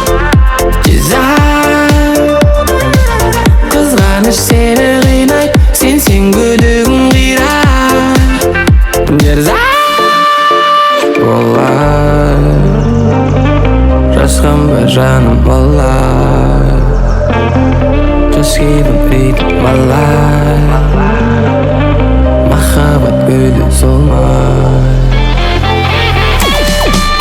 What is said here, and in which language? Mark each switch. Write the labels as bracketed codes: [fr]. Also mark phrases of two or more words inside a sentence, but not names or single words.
[kk] Қызғаныш сені қинай, сен күдігің қирай. Олай жазғым бар жаным олай, [en] just keep on rhythm alive. [kk] Махаббат гүлі солмай.